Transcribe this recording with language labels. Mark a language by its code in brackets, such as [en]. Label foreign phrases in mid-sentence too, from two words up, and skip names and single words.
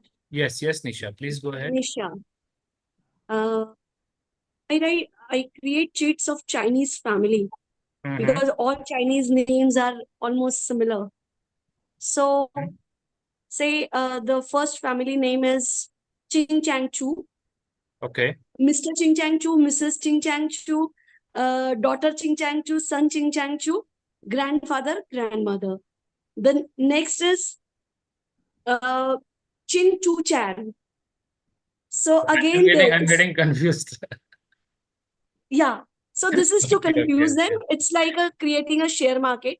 [en] Yes, yes, Nisha. Please go ahead. Nisha. I create cheats of Chinese family because all Chinese names are almost similar. So say the first family name is Ching Chang Chu, Okay. Mr. Ching Chang Chu, Mrs. Ching Chang Chu, daughter Ching Chang Chu, son Ching Chang Chu, grandfather, grandmother. The next is Chin Chu Chan. So again, I'm getting confused. yeah. So this is to Okay, confuse okay, them. It's like creating a share market.